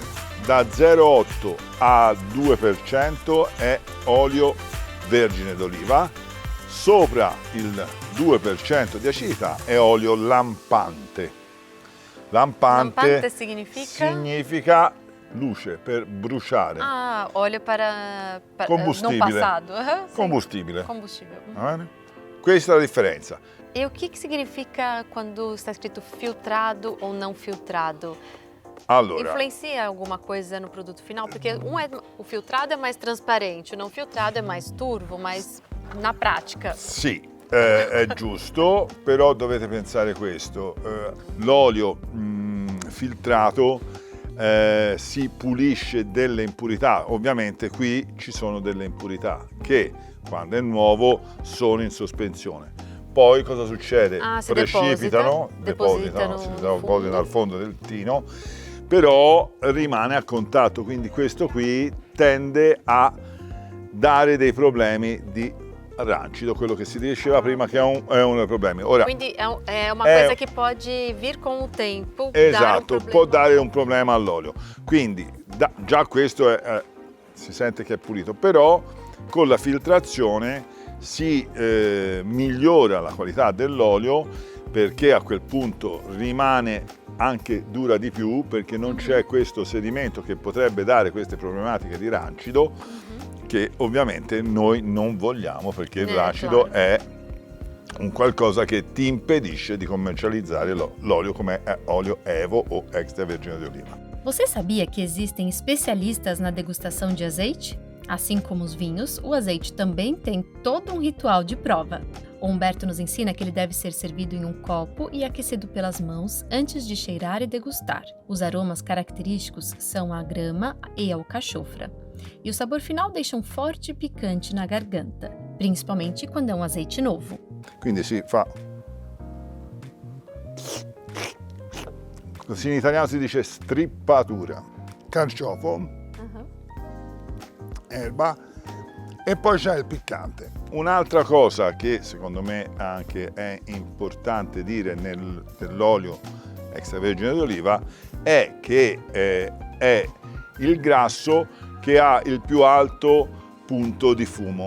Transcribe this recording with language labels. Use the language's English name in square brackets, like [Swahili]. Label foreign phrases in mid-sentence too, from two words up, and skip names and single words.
[Italian] Da 0,8 a 2% è olio vergine d'oliva. Sopra il 2% di acidità è olio lampante. Lampante significa luce, per bruciare. [Portuguese] Ah, óleo para [Italian] combustibile. [Portuguese] no passado. Sim. [Italian] Combustibile. [Portuguese] Combustível. [Italian] Va bene? Questa è la differenza. [Portuguese] E o que significa quando está escrito filtrado ou não filtrado? [Italian] Allora, [Portuguese] Influencia alguma coisa no produto final? Porque o filtrado é mais transparente, o não filtrado é mais turvo, mas na pratica. [Italian] sì, è giusto, però dovete pensare questo. L'olio filtrato si pulisce delle impurità. Ovviamente qui ci sono delle impurità che quando è nuovo sono in sospensione. Poi cosa succede? Si Precipitano, si depositano al fondo del tino, però rimane a contatto, quindi questo qui tende a dare dei problemi di rancido, quello che si diceva prima che è un problema. Ora, quindi è una cosa che [Portuguese] pode vir com o tempo. [Italian] Esatto, può dare un problema all'olio. Quindi già questo si sente che è pulito, però con la filtrazione si migliora la qualità dell'olio, perché a quel punto rimane anche dura di più, perché non c'è questo sedimento che potrebbe dare queste problematiche di rancido, che ovviamente noi non vogliamo, perché il racido è un qualcosa che ti impedisce di commercializzare l'olio come olio Evo o extravergine di oliva. [Portuguese] Você sabia que existem especialistas na degustação de azeite? Assim como os vinhos, o azeite também tem todo um ritual de prova. O Humberto nos ensina que ele deve ser servido em um copo e aquecido pelas mãos antes de cheirar e degustar. Os aromas característicos são a grama e a alcachofra. E o sabor final deixa um forte picante na garganta, principalmente quando é um azeite novo. [Italian] Quindi si fa... Così in italiano si dice strippatura. Carciofo, erba e poi c'è il piccante. Un'altra cosa che secondo me anche è importante dire nell'olio extravergine d'oliva è che è il grasso che ha il più alto punto di fumo.